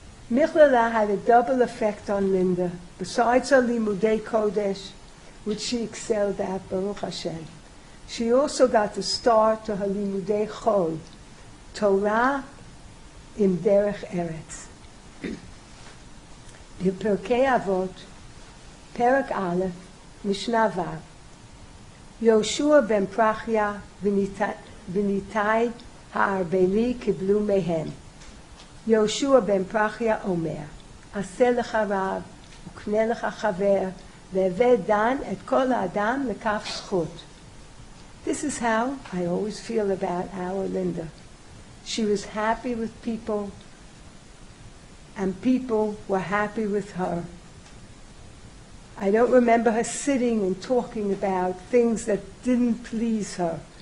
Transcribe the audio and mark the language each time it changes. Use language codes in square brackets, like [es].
[en] Michlalah had a double effect on Linda. Besides her limudei kodesh, which she excelled at, Baruch Hashem, she also got the start to her limudei chol, Torah im derech Eretz. [he] בפרקי אבות, פרק א', משנה ו', יהושע בן פרחיה וניתאי הארבלי קיבלו מהם. יהושע בן פרחיה אומר, עשה לך רב וקנה לך חבר, והבא דן את כל האדם לכף זכות. [en] This is how I always feel about our Linda. She was happy with people, and people were happy with her. I don't remember her sitting and talking about things that didn't please her.